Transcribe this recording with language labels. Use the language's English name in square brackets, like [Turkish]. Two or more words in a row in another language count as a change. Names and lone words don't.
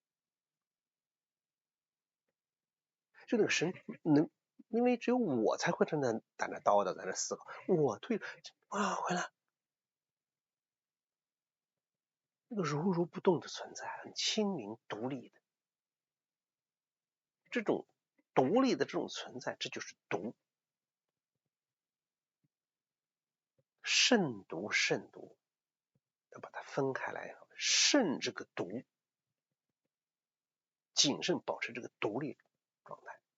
[Chinese] 就那個神能，因為只有我才会在那叨叨，在那思考，我退啊回来，那個如如不動的存在，很清明獨立的這種獨立的這種存在，這就是獨。慎獨慎獨，要把它分開來，慎這個獨，謹慎保持這個獨立狀態。